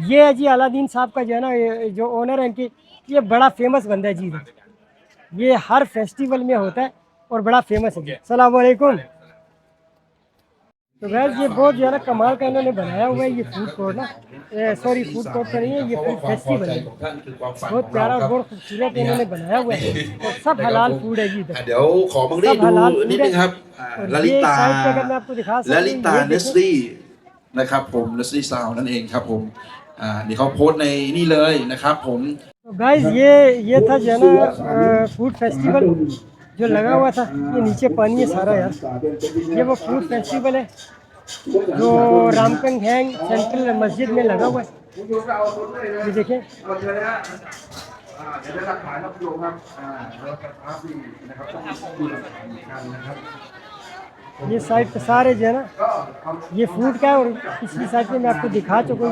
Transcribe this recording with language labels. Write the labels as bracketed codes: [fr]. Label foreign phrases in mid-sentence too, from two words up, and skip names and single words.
[ur] یہ ہے جی الادین صاحب کا جو ہے نا جو اونر ہے ان کے، یہ بڑا فیمس بندہ ہے جی، یہ ہر فیسٹیول میں ہوتا ہے اور بڑا فیمس ہے جی۔ السلام علیکم۔ تو غیر یہ بہت جو ہے نا کمال کا انہوں نے بنایا ہوا ہے یہ [en] food court [ur] نا، سوری [en] food court [ur] تو نہیں ہے، یہ [en] food festival [ur] ہے، بہت پیارا اور بہت خوبصورت انہوں نے بنایا ہوا ہے، اور سب حلال فوڈ ہے جی ادھر، [th] เดี๋ยวขอบางรี [ur] سب [th] ดู [ur] حلال [th] นิด [ur] فوڈ [th] นึ [ur] ہے۔ [th] งครับ [ur] اور [th] ลลิ [ur] یہ [th] ตา [ur] سائڈ پہ اگر میں آپ کو دکھا [th] ล [ur] سکوں [th] ลิ [ur] یہ [th] ตาเนส [ur] دیکھیں [th] ลี่นะครับผมเนสลี่ซาวนั่นเองครับผมนี่เขาโพสต์ในนี่เลยนะครับผม [ur] تو گائز یہ تھا جو ہے نا [en] food festival [ur] جو لگا ہوا تھا، یہ نیچے پانی ہے سارا یار، یہ وہ [en] food festival [ur] ہے جو رامکنگ ہینگ سینٹرل مسجد میں لگا ہوا ہے. یہ دیکھیں یہ سائڈ پہ سارے جو ہے نا یہ فوڈ کا ہے, اور پچھلی سائڈ پہ میں آپ کو دکھا چکا ہوں.